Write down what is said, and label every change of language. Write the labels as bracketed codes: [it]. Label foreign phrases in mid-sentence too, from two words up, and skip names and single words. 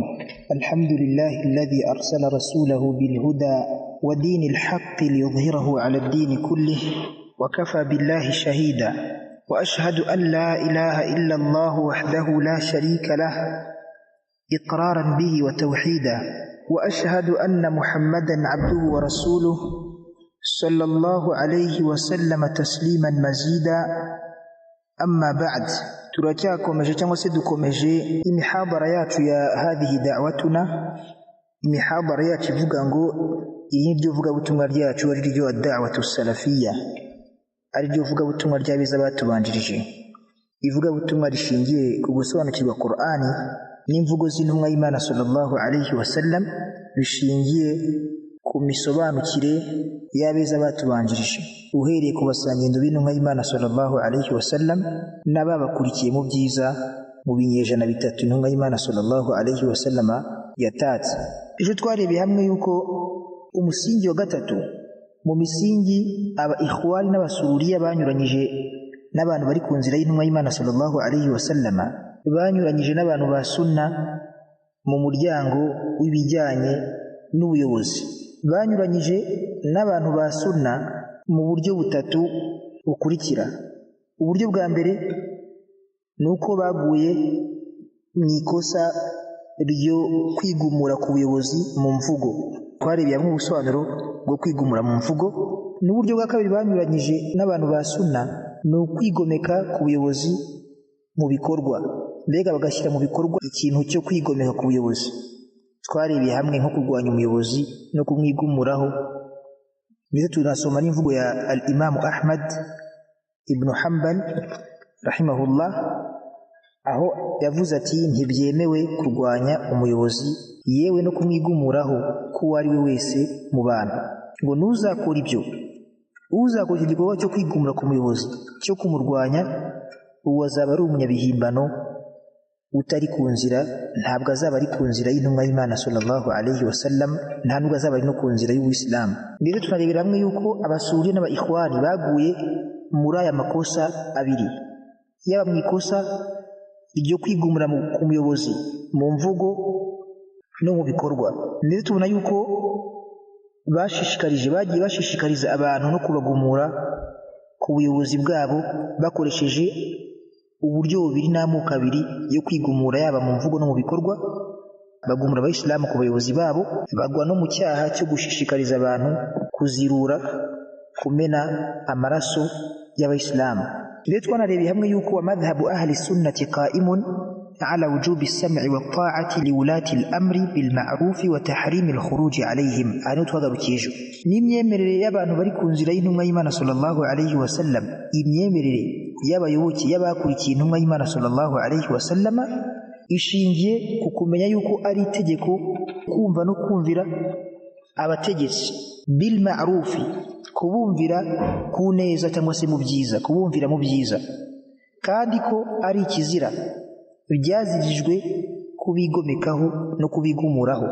[ar] الحمد لله الذي أرسل رسوله بالهدى ودين الحق ليظهره على الدين كله وكفى بالله شهيدا، وأشهد أن لا إله إلا الله وحده لا شريك له إقرارا به وتوحيدا، وأشهد أن محمدا عبده ورسوله صلى الله عليه وسلم تسليما مزيدا. أما بعد، [rw] turacyakomeje cyangwa se dukomeje imihadara yacu ya [ar] هذه دعوتنا, [rw] imihadara yacu ivuga ngo iyi ryo vuga butumwa ryacu ari ryo [ar] دعوة سلفية, [rw] ari ryo vuga butumwa ry'abeza batubanjirije, ivuga butumwa rishingiye ku gusobanukirwa Qur'ani n'imvugo z'intumwa y'Imana [ar] صلى الله عليه وسلم, [rw] bishingiye ku misobanukire y'abeza batubanjirije uhereye ku basangendo b'intumwa y'Imana [ar] صلى الله عليه وسلم [rw] n'ababakurikiye mu byiza mu binyejana bitatu intumwa y'Imana [ar] صلى الله عليه وسلم [rw] yatatse. Ejo twarebeye hamwe yuko umusingi wa gatatu mu misingi aba ikhwani n'abasururiya banyuranyije n'abantu bari ku nzira y'intumwa y'Imana [ar] صلى الله عليه وسلم, [rw] banyuranyije n'abantu ba sunna mu muryango w'ibijyanye n'ubuyobozi, banyuranyije n'abantu ba sunna mu buryo butatu bukurikira. Uburyo bwa mbere nuko baguye mu ikosa ryo kwigumura ku buyobozi mu mvugo. Twarebeye mu busobanuro bwo kwigumura mu mvugo. N'uburyo bwa kabiri banyuranyije n'abantu ba sunna ni ukwigomeka ku buyobozi mu bikorwa, mbega bagashyira mu bikorwa ikintu cyo kwigomeka ku buyobozi. Twarebeye hamwe nko kurwanya umuyobozi no kumwigumuraho, ndetse tunasoma n'imvugo ya al-Imam Ahmad ibn Hanbal rahimahullah, aho yavuze ati ntibyemewe kurwanya umuyobozi yewe no kumwigumuraho ko ari we wese mu bantu, ngo nuzakora ibyo, uzakora igikorwa cyo kwigumura ku muyobozi cyo kumurwanya, uwo azaba ari umunyabihimbano utari ku nzira, ntabwo azaba ari ku nzira y'intumwa y'Imana [ar] صلى الله عليه وسلم, [rw] nta nubwo azaba ari no ku nzira y'Ubuislamu. Ndetse tunarebera hamwe yuko abasuri n'aba ikhwani baguye muri aya makosa abiri, yaba mu ikosa ryo kwigumura ku muyobozi mu mvugo no mu bikorwa. Ndetse tubona yuko bagiye bashishikariza abantu no kubagumura ku buyobozi bwabo bakoresheje uburyo bubiri n'amoko abiri yo kwigumura, yaba mu mvugo no mu bikorwa. Bagumura abayisilamu ku bayobozi babo, bagwa no mu cyaha cyo gushishikariza abantu kuzirura, kumena amaraso y'abayisilamu. Ndetse twanarebeye hamwe yuko [ar] ومذهب أهل السنة قائم على وجوب السمع والطاعة لولاة الأمر بالمعروف وتحريم الخروج عليهم. [rw] Ano twagarukiyejo n'imyemerere y'abantu bari ku nzira y'intumwa y'Imana [ar] صلى الله عليه وسلم, [rw] imyemerere y'abayoboke y'abakurikiye intumwa y'Imana [ar] صلى الله عليه وسلم [rw] ishingiye ku kumenya yuko ari itegeko kumva no kumvira abategetsi [ar] بالمعروف, [rw] kubumvira ku neza cyangwa se mu byiza, kubumvira mu byiza, kandi ko ari ikizira byazirijwe kubigomekaho no kubigumuraho.